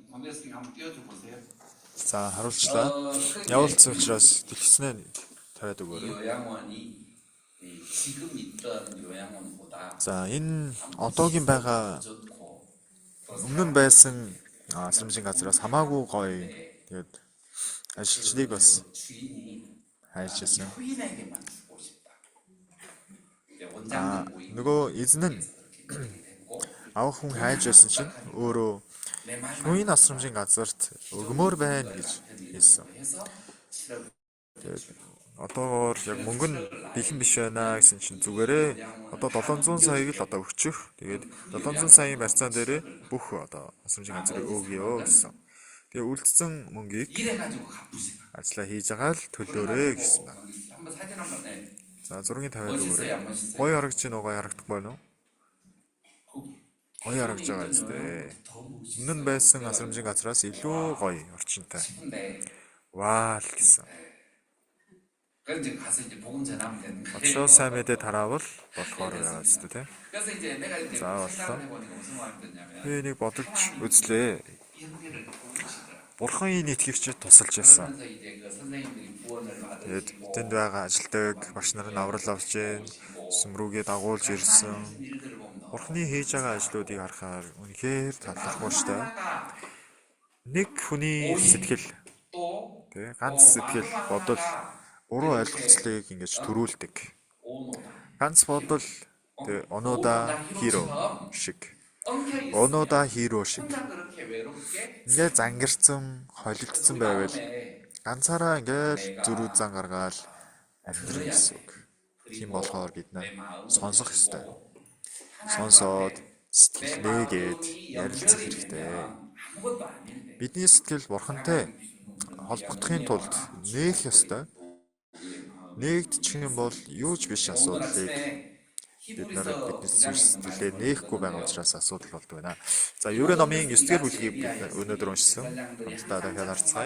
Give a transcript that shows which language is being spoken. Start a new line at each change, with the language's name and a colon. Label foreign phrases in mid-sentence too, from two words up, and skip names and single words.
Korean: 모르겠으니까 한번 띄워줘 보세요.
Mongolian: За харуулчлаа. Явуулсан учраас дэлгэснээ тавиад
Korean: 이
Mongolian: өгөөрэй.
Korean: 요양원이 이 지금 있던 요양원보다
Mongolian: За энэ одоогийн байгаа
Korean: 좋고 또
Mongolian: өмнө нь байсан асрамжийн газраас хамаагүй гоё. Тэгээд ажилчлалыг бас
Korean: 주인이
Mongolian: хайж ирсэн.
Korean: 후인에게만 주고 싶다. 이제 아, 원장님 모임
Mongolian: нөгөө эзэн нь
Korean: 그렇게 됐고
Mongolian: авах хүн хайж байсан чинь өөрөө
Korean: 내 마지막
Mongolian: түүний асрамжийн газарт өгмөр байна гэж хэлсэн.
Korean: 해서 7월
Mongolian: Тэгээд одоогоор яг мөнгө нь бэлэн биш байна гэсэн чинь зүгээрээ одоо 700 саяг л одоо өгчих. Тэгээд 700 саяын барьцаан дээрээ бүх одоо асрамжийн газрыг өгье гэсэн. Тэгээд үлдсэн мөнгийг
Korean: 이래가지고 갚으시라.
Mongolian: ажиллаа хийж байгаа л төлөөрэй гэсэн байна.
Korean: 한번 사진 한번 내.
Mongolian: За зургийг тавиад
Korean: 멋있어요,
Mongolian: өгөөрэй.
Korean: 안 멋있어요?
Mongolian: Гоё харагдаж байна уу? Гоё харагдах байна уу?
Korean: 거기
Mongolian: Гоё харагдаж байгаа юм зү.
Korean: 더 멋있어
Mongolian: Өмнө нь байсан асрамжийн газраас илүү гоё орчинтай.
Korean: 싶은데
Mongolian: Ваа л гэсэн.
Korean: 그래서 이제 가서 이제 복음 전하면 되는
Mongolian: Очоо
Korean: 거예요.
Mongolian: сайн мэдээ тараавал болохоор байгаа зү тий.
Korean: 그래서 이제 내가 이제 자, 생각을 해보니까 무슨 말이었냐면
Mongolian: Би нэг бодож үзлээ.
Korean: 형제를 도우시더라.
Mongolian: Бурхан энэ итгэгчид тусалж байсан.
Korean: 그러면서 이제 그 선생님들이 구원을
Mongolian: Тэгээд
Korean: 받으시고
Mongolian: тэнд байгаа ажилтдаг багш нар нь аврал авч гээ сүмрүүгээ дагуулж ирсэн.
Korean: 하신 일들을 보면
Mongolian: Бурханы хийж байгаа ажлуудыг харахаар үнэхээр талархах ба штэ.
Korean: 하나가
Mongolian: Нэг хүний сэтгэл
Korean: 또
Mongolian: тий ганц сэтгэл бодол уруу ойлголцлыг ингэж төрүүлдэг.
Korean: 오노다.
Mongolian: Ганц бодол тий оноода хиро шиг.
Korean: 엉켜 있어.
Mongolian: Оноода хиро шиг.
Korean: 혼자 그렇게 외롭게
Mongolian: Ингээ зангирцсан, холилдсон байвал
Korean: 마음에
Mongolian: ганцаараа ингээл зүрүү зан гаргаал амьдрах гэсэн үг. Тийм болохоор бид
Korean: 내 마음을
Mongolian: сонсох ёстой.
Korean: 하나님
Mongolian: Сонсоод
Korean: 앞에
Mongolian: сэтгэл
Korean: 내
Mongolian: нээгээд
Korean: 마음이
Mongolian: ярилцах
Korean: 연결이
Mongolian: хэрэгтэй.
Korean: 되면 아무것도 아닌데
Mongolian: Бидний сэтгэл бурхантай холбогдохын тулд нээх ёстой. Нээгдчих юм бол юу ч биш асуудлыг бид нар бидний сэтгэлээ нээхгүй байгаа учраас асуудал болдог байна. За Еврей номын 9-р бүлгийг бид өнөөдөр уншсан. Хамтдаа дахиад харцгаая.